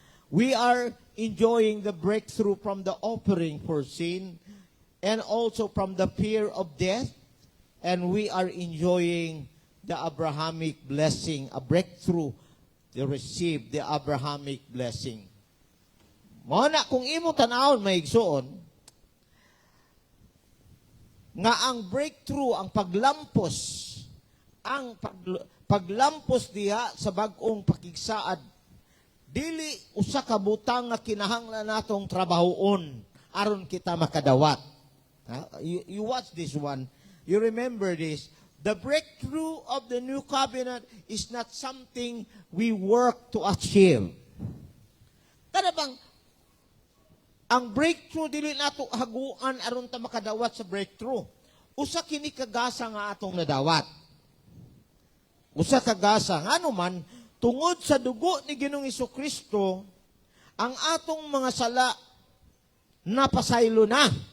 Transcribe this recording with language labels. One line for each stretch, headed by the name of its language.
English: We are enjoying the breakthrough from the offering for sin and also from the fear of death. And we are enjoying the Abrahamic blessing, a breakthrough to receive the Abrahamic blessing.
Cebuano: Mo na kung imo tanawon maigsuon nga ang breakthrough, ang paglampos diha sa bag-ong pakigsaad, dili usa ka butang nga kinahanglan natong trabahoon aron kita makadawat.
English: You watch this one. You remember this. The breakthrough of the new covenant is not something we work to achieve.
Cebuano: Kada bang ang breakthrough dili nato haguan aron ta makadawat sa breakthrough. Usa kini kagasa nga atong nadawat. Usa kagasa ngano man tungod sa dugo ni Ginoong Jesucristo ang atong mga sala napasaylo na.